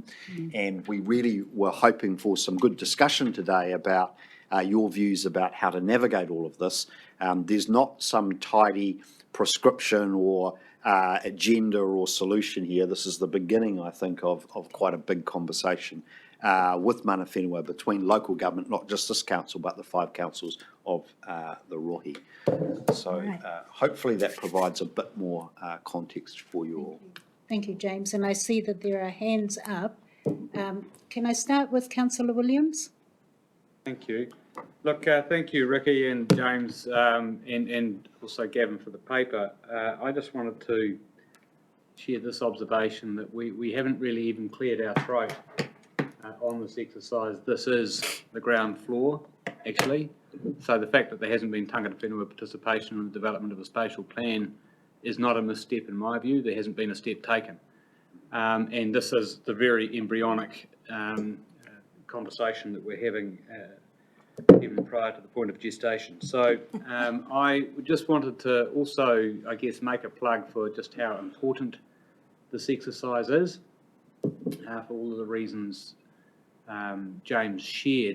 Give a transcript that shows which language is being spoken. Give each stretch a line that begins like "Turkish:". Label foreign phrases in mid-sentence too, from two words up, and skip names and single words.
English: And we really were hoping for some good discussion today about your views about how to navigate all of this. There's not some tidy prescription or agenda or solution here. This is the beginning, I think, of quite a big conversation with
Māori: mana whenua
English: between local government, not just this council, but the 5 councils of the Rohi. So hopefully that provides a bit more context for you all. Thank you, James. And I see that there are hands up. Can I start with Councillor Williams? Thank you. Look, thank you, Ricky and James, and also Gavin for the paper. I just wanted to share this observation that we haven't really even cleared our throat on this exercise. This is the ground floor, actually. So the fact that there hasn't been
Māori: tangata whenua
English: participation in the development of a spatial plan is not a misstep in my view. There hasn't been a step taken. And this is the very embryonic conversation that we're having even prior to the point of gestation. So I just wanted to also, I guess, make a plug for just how important this exercise is for all of the reasons James shared.